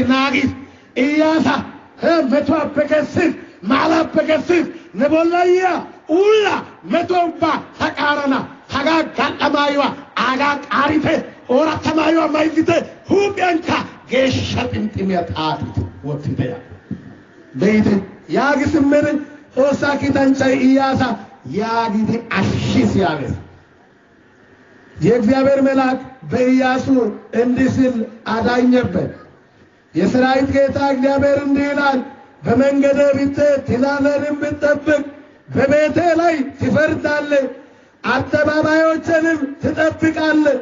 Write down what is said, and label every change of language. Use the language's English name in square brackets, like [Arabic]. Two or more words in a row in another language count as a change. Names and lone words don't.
[Wolaytta] ናጊስ ኢያሳ መቶ አበገስስ ማላበገስስ ነቦላያ ኡላ መቶባ ተቃረና ሀጋ ጋጠማዩዋ አጋ ቃሪቴ ኦራተማዩዋ ማይዚቴ ሁቢያንካ ጌሻ ጥምጥሚያ ጣቲት ወትተያ በይት ያግስምን ኦሳኪተንቸይ ኢያሳ ያጊቲ አሽስ ያገስ [Amharic] የእግዚአብሔር መልአክ በኢያሱ እንዲህ ሲል አዳኘበት። የሰራዊት ጌታ እግዚአብሔር እንዲህ ይላል፣ በመንገድህ ብትሄድ ትእዛዜንም ብትጠብቅ በቤቴ ላይ ትፈርዳለህ፣ አደባባዮችንም ትጠብቃለህ።